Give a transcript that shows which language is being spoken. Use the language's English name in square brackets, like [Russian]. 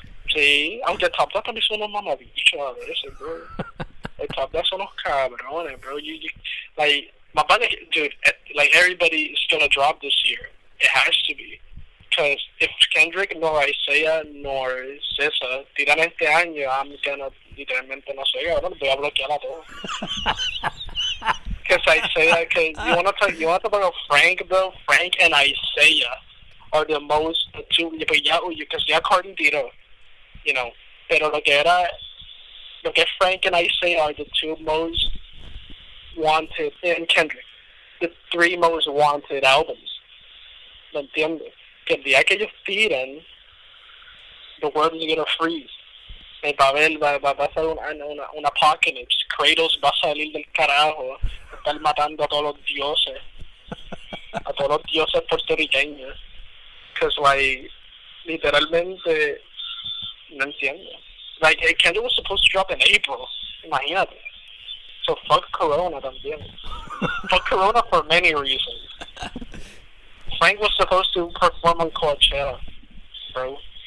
[Spanish] Sí, aunque Top Dog también son unos mamabichos a veces, bro. Like, Top Dog son unos cabrones, bro. Like, [English] my brother, dude, like everybody is gonna drop this year. It has to be. Because if Kendrick nor Isaiah nor César tiran este año, I'm gonna literalmente no sé, ahora voy a bloquear a todos. Because Isaiah, cause you wanna talk about Frank, bro? Frank and Isaiah are the most, the two, because ya Cardi tiró, you know, pero lo que Frank and Isaiah are the two most wanted, and Kendrick, the three most wanted albums. [Spanish] ¿Lo entiendes? Que el día que ellos tiren, the world is gonna freeze. Va a ser una apocalypse. Kratos va a salir del carajo, estar matando a todos los dioses puertorriqueños. Because, like, literalmente, no entiendo. [English] Like, Kendrick was supposed to drop in April, imagínate. So fuck Corona también. Fuck Corona for many reasons. Frank was supposed to perform on Coachella, bro.